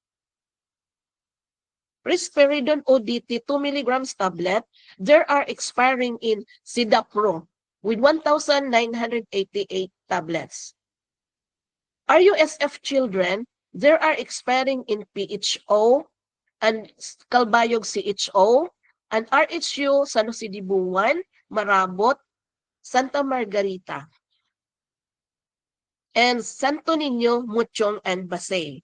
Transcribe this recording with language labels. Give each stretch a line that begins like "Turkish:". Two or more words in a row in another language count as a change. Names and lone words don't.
English: Risperidone ODT 2 milligrams tablet, there are expiring in Sidapro with 1,988 tablets. RUSF children, There are expiring in PHO and Calbayog CHO and RHU San Jose de Buwan, Marabot, Santa Margarita, and Santo Niño, Muchong, and Basay.